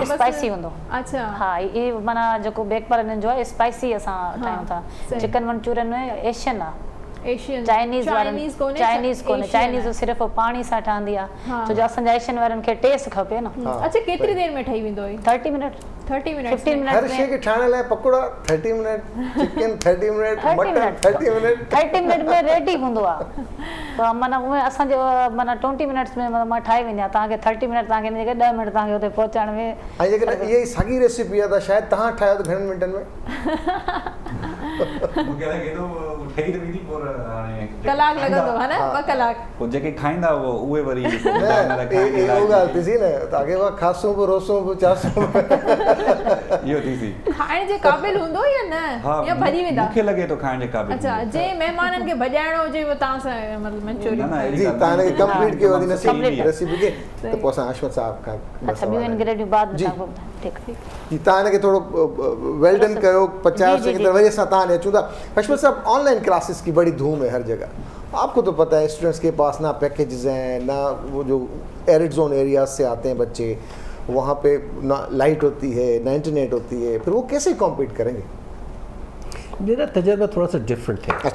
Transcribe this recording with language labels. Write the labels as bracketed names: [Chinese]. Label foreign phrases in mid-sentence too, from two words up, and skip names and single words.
[Sindhi] स्पाइसी हूंदो? अच्छा हा, इहे माना जेको बेक पार्लर जो आहे स्पाइसी असां ठाहियूं था। चिकन मंचूरियन में एशियन आहे, चाइनीज़ कोन्हे। चाइनीज़ सिर्फ़ु पाणी सां ठहंदी आहे, छो जो असांजा एशियन वारनि खे टेस्ट खपे न। अच्छा, केतिरी देर में ठही वेंदो? 30 मिनट। 30 मिनट। 15 मिनट। हर शइ खे ठाहिण लाइ पकोड़ा 30 मिनट, चिकन 30 मिनट, मटन 30 मिनट। 30 मिनट में रेडी हूंदो आहे। माना उहे असांजे माना 20 मिनट्स में मां ठाहे वेंदी आहियां। तव्हांखे 30 मिनट, तव्हांखे हिन जॻह 10 मिनट तव्हांखे हुते पहुचाइण में। ऐं जेकॾहिं इहा ई साॻी रेसिपी आहे त शायदि तव्हां ठाहियो त घणनि मिंटनि में? कलाक लॻंदो है ना? 2 कलाक। पोइ जेके खाईंदा उहे वरी उहो ॻाल्हि थी न, तव्हांखे उहा खासूं बि रोसूं बि चासूं इहो थी सी खाइण जे क़ाबिल हूंदो या न, या भॼी वेंदा? मूंखे लॻे थो खाइण जे क़ाबिल। अच्छा, जे महिमाननि खे भॼाइणो हुजे वो तव्हां सां मतिलबु मंचूरियन जी तव्हां हिनखे कंप्लीट कयो वधी रेसिपी खे, त पोइ असां अशमत साहब खां अच्छा ॿियूं इंग्रेडिएंट बाद में ठीकु आहे जी। तव्हां हिनखे थोरो [English] well done [Sindhi] कयो, 50 सेकंड वरी असां तव्हां ॾे अचूं था। [Urdu] اشمت صاحب, [English] online classes [Urdu] کی بڑی دھوم ہے ہر جگہ، آپ کو تو پتا ہے سٹوڈنٹس کے پاس نہ پیکیجز ہیں، نہ وہ جو [English] arid zone areas [Urdu] سے آتے ہیں بچے، وہاں پہ نہ لائٹ ہوتی ہے، نہ انٹرنیٹ ہوتی ہے، پھر وہ کیسے کمپیٹ کریں گے? میرا تجربہ تھوڑا سا ڈفرنٹ ہے.